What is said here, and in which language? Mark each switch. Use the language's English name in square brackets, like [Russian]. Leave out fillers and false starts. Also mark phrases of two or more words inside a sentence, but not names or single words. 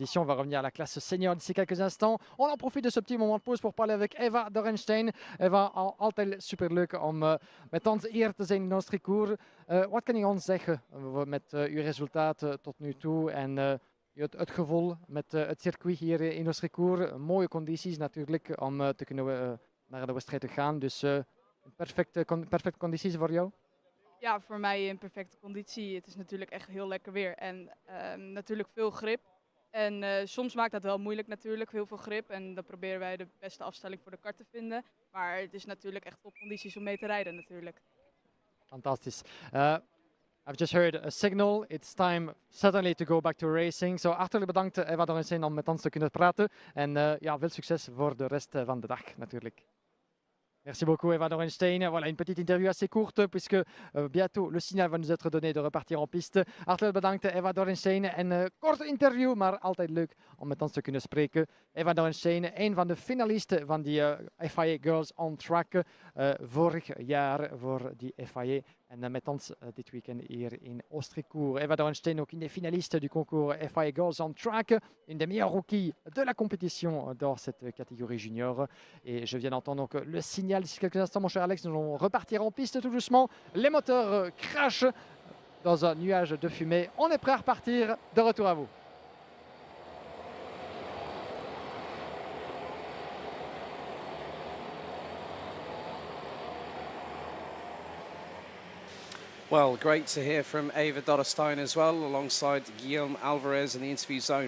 [French] On va revenir à la classe senior d'ici quelques instants. On en profite de ce petit moment de pause pour parler avec Eva Dorenstein. [Dutch] Eva, altijd superleuk om met ons hier te zijn in Ostricourt. Wat kan je ons zeggen met uw resultaat tot nu toe en het gevoel met het circuit hier in Ostricourt? Mooie condities natuurlijk om te kunnen naar de wedstrijd te gaan. Dus perfecte condities voor jou? Ja, voor mij in perfecte conditie. Het is natuurlijk echt heel lekker weer en natuurlijk veel grip. En soms maakt dat wel moeilijk natuurlijk, heel veel grip. En dan proberen wij de beste afstelling voor de kart te vinden. Maar het is natuurlijk echt topcondities om mee te rijden natuurlijk. Fantastisch. [English] I've just heard a signal. It's time suddenly to go back to racing. [Dutch] So hartelijk bedankt Eva Dorenstein om met ons te kunnen praten. En ja, veel succes voor de rest van de dag natuurlijk. [French] Merci beaucoup Eva Dorenstein. Voilà, une petite interview assez courte puisque bientôt le signal va nous être donné de repartir en piste. [Dutch] Hartelijk bedankt Eva Dorenstein. En korte interview, maar altijd leuk om met ons te kunnen spreken. Eva Dorenstein, een van de finalisten van die FIA Girls on Track vorig jaar voor die FIA. En met ons dit weekend hier in Ostricourt. [French] Eva Dorenstein, ook une des finalistes du concours FIA Girls on Track, une des meilleures rookies de la compétition dans cette catégorie junior. Et je viens d'entendre donc le signal d'ici quelques instants, mon cher Alex. Nous allons repartir en piste tout doucement. Les moteurs crachent dans un nuage de fumée. On est prêt à repartir. De retour à vous. [English] Well, great to hear from Eva Dorenstein as well, alongside Guillaume Alvarez in the interview zone.